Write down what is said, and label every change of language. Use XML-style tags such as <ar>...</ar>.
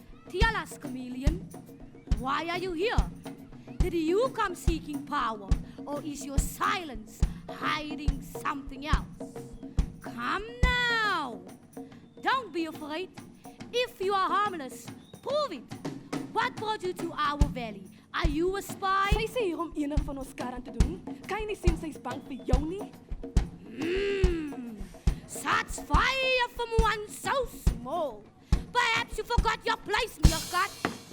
<en>Tell us, chameleon, why are you here? Did you come seeking power, or is your silence hiding something else? Come now. Don't be afraid. If you are harmless, prove it. What brought you to our valley? Are you a spy?</en> <af>Sy sê hier om enig van ons kar aan te doen. Kan jy nie sien sy's bang vir jou nie?</af> <en>Such fire from one so small. Perhaps you forgot your place, meerkat.</en>